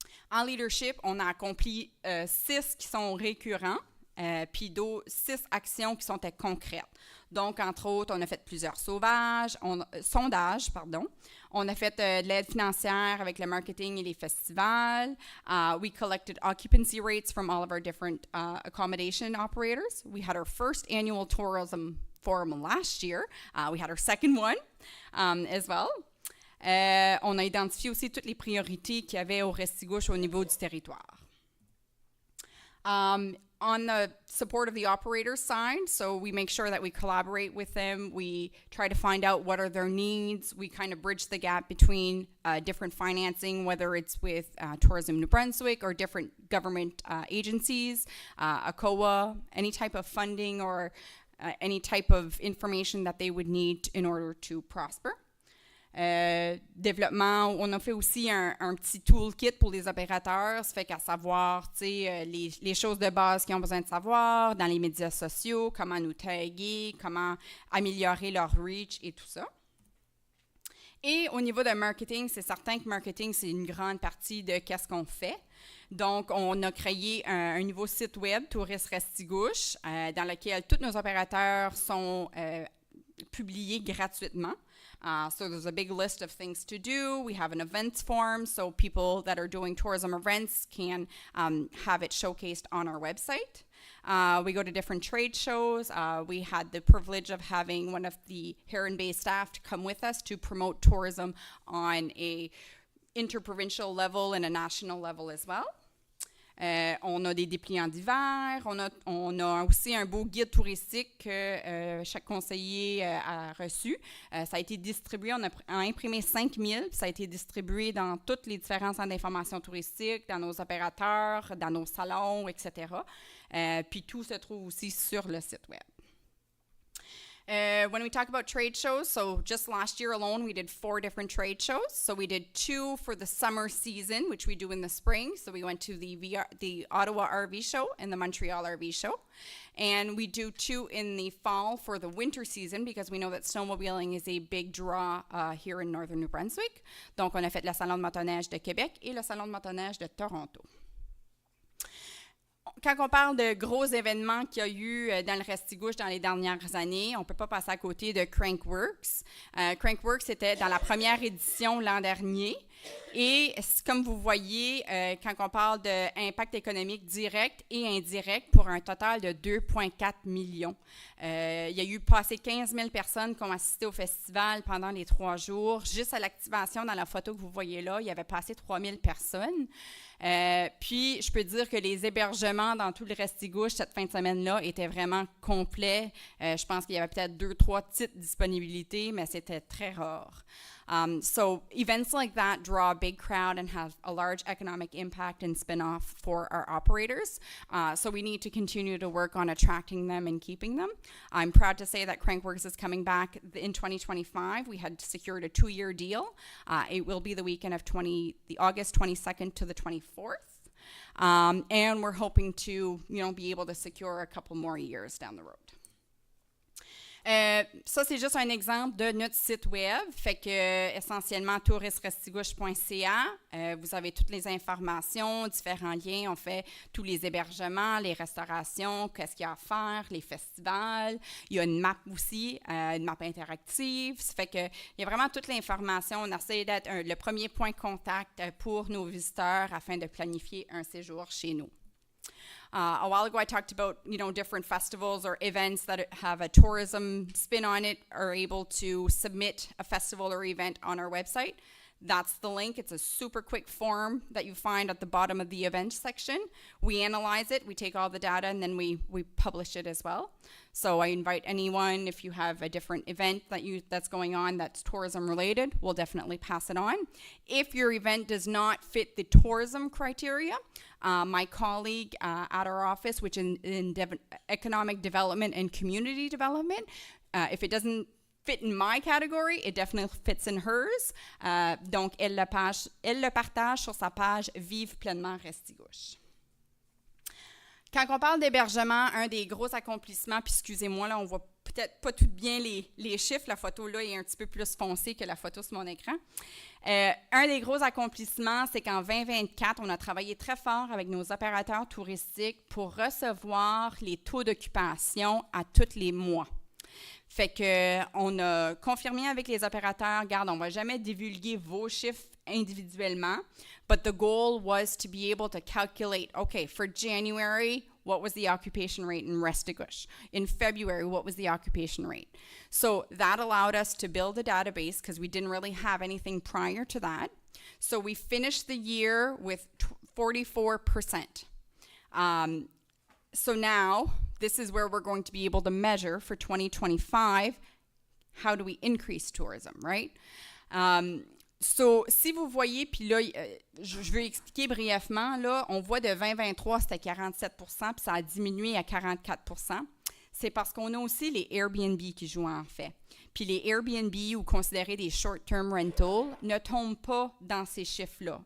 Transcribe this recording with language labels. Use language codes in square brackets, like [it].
[fr] En leadership, on a accompli 6 qui sont récurrents, puis 6 actions qui sont concrètes. Donc, entre autres, on a fait plusieurs sondages. On a fait de l'aide financière avec le marketing et les festivals. [en] We collected occupancy rates from all of our different accommodation operators. We had our first annual tourism forum last year. We had our second one as well. [fr] On a identifié aussi toutes les priorités qu'il y avait au Restigouche au niveau du territoire. [en] On the support of the operator's side, so we make sure that we collaborate with them. We try to find out what are their needs. We kind of bridge the gap between different financing, whether it's with Tourism New Brunswick or different government agencies, ACOA, any type of funding or any type of information that they would need in order to prosper. [fr] Développement, on a fait aussi un petit toolkit pour les opérateurs, ça fait qu'à savoir, tu sais, les choses de base qu'ils ont besoin de savoir dans les médias sociaux, comment nous taguer, comment améliorer leur reach et tout ça. Et au niveau de marketing, c'est certain que marketing, c'est une grande partie de qu'est-ce qu'on fait. Donc, on a créé un nouveau site web, Tourisme Restigouche, dans lequel tous nos opérateurs sont publiés gratuitement. [en] So there's a big list of things to do. We have an events form, so people that are doing tourism events can have it showcased on our website. We go to different trade shows. We had the privilege of having one of the Heron Bay staff to come with us to promote tourism on a interprovincial level and a national level as well. [fr] On a des dépliants d'hiver, on a aussi un beau guide touristique que chaque conseiller a reçu. Ça a été distribué, on a imprimé 5000, ça a été distribué dans toutes les différents centres d'information touristique, dans nos opérateurs, dans nos salons, etc. Puis tout se trouve aussi sur le site web. [en] When we talk about trade shows, so just last year alone, we did 4 different trade shows. So we did 2 for the summer season, which we do in the spring. So we went to the Ottawa RV show and the Montreal RV show. And we do 2 in the fall for the winter season because we know that snowmobiling is a big draw here in northern New Brunswick. [fr] Donc, on a fait le Salon de motoneige de Québec et le Salon de motoneige de Toronto. Quand on parle de gros événements qu'il y a eu dans le Restigouche dans les dernières années, on ne peut pas passer à côté de Crankworks. Crankworks était dans la première édition l'an dernier. Et comme vous voyez, quand on parle d'impact économique direct et indirect pour un total de 2,4 millions. Il y a eu passé 15 000 personnes qui ont assisté au festival pendant les 3 jours. Juste à l'activation, dans la photo que vous voyez là, il y avait passé 3 000 personnes. Puis, je peux dire que les hébergements dans tout le Restigouche cette fin de semaine-là étaient vraiment complets. Je pense qu'il y avait peut-être 2-3 petites disponibilités, mais c'était très rare. [en] So events like that draw a big crowd and have a large economic impact and spin-off for our operators. So we need to continue to work on attracting them and keeping them. I'm proud to say that Crankworks is coming back in 2025. We had secured a 2-year deal. It will be the weekend of the August 22nd to the 24th. And we're hoping to, be able to secure a couple more years down the road. [fr] Ça, c'est juste un exemple de notre site web. Fait que, essentiellement, touristrestigouche.ca. Vous avez toutes les informations, différents liens. On fait tous les hébergements, les restaurations, qu'est-ce qu'il y a à faire, les festivals. Il y a une map aussi, une map interactive. Ça fait que, il y a vraiment toute l'information. On essaie d'être le premier point de contact pour nos visiteurs afin de planifier un séjour chez nous. [en] A while ago, I talked about, different festivals or events that have a tourism spin on it are able to submit a festival or event on our website. That's the link. It's a super quick form that you find at the bottom of the event section. We analyze it, we take all the data, and then we publish it as well. So I invite anyone, if you have a different event that's going on that's tourism related, we'll definitely pass it on. If your event does not fit the tourism criteria, my colleague at our office, which in economic development and community development, if it doesn't fit in my category, it definitely fits in hers. [fr] Donc, elle le partage sur sa page Vive pleinement Restigouche. Quand on parle d'hébergement, un des gros accomplissements, puis excusez-moi, là, on voit peut-être pas tout bien les chiffres. La photo là est un petit peu plus foncée que la photo sur mon écran. Un des gros accomplissements, c'est qu'en 2024, on a travaillé très fort avec nos opérateurs touristiques pour recevoir les taux d'occupation à tous les mois. Fait qu'on a confirmé avec les opérateurs, regarde, on ne va jamais divulguer vos chiffres individuellement, [en] but the goal was to be able to calculate, okay, for January, what was the occupation rate in Restigouche? In February, what was the occupation rate? So that allowed us to build a database because we didn't really have anything prior to that. So we finished the year with 44%. So now, this is where we're going to be able to measure for 2025, how do we increase tourism, right? [fr] So, si vous voyez, puis là, je vais expliquer brièvement, là, on voit de 2023, c'était 47 puis ça a diminué à 44 C'est parce qu'on a aussi les Airbnb qui jouent en fait. Puis les Airbnb, ou considérés des short-term rentals, ne tombent pas dans ces chiffres-là.